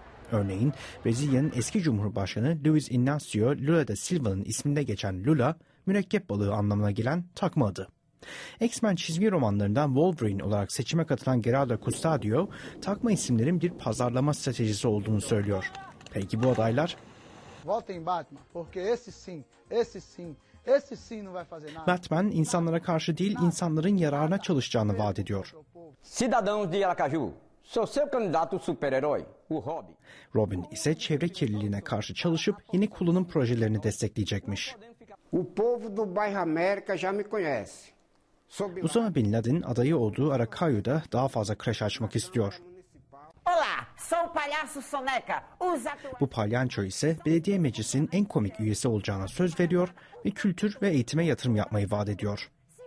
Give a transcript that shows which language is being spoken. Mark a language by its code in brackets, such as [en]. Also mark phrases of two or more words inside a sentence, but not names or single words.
[tr] Örneğin Brezilya'nın eski Cumhurbaşkanı Luiz Inácio Lula da Silva'nın isminde geçen Lula, mürekkep balığı anlamına gelen takma adı. X-Men çizgi romanlarından Wolverine olarak seçime katılan Gerardo Custodio, takma isimlerin bir pazarlama stratejisi olduğunu söylüyor. Peki bu adaylar? [pt] Votem Batman, porque esse sim não vai fazer nada. [tr] Batman insanlara karşı değil, insanların yararına çalışacağını vaat ediyor. [pt] Cidadãos de Aracaju, sou seu candidato super-herói, o Robin. [tr] Robin ise çevre kirliliğine karşı çalışıp yeni kullanım projelerini destekleyecekmiş. [pt] O povo do bairro América já me conhece. [tr] Osama Bin Laden adayı olduğu Aracayu'da daha fazla kreş açmak istiyor. [pt] Olá, sou o palhaço Soneca. [tr] Bu palyaço ise belediye meclisinin en komik üyesi olacağına söz veriyor ve kültür ve eğitime yatırım yapmayı vaat ediyor.